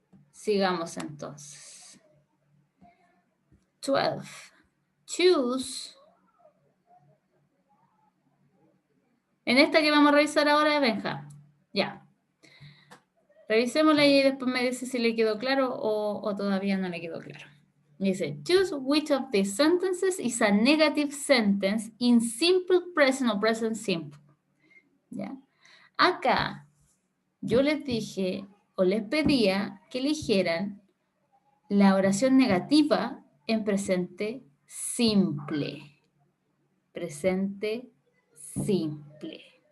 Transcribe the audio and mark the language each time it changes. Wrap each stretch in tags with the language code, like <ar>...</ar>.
<es>Sigamos entonces. 12.</es> <en>Choose.</en> <es>En esta que vamos a revisar ahora, Benja. Ya. Revisémosla y después me dice si le quedó claro o todavía no le quedó claro. Dice,</es> <en>choose which of these sentences is a negative sentence in simple present or present simple.</en> <es>¿Ya? Acá yo les dije o les pedía que eligieran la oración negativa en presente simple. Presente simple.</es>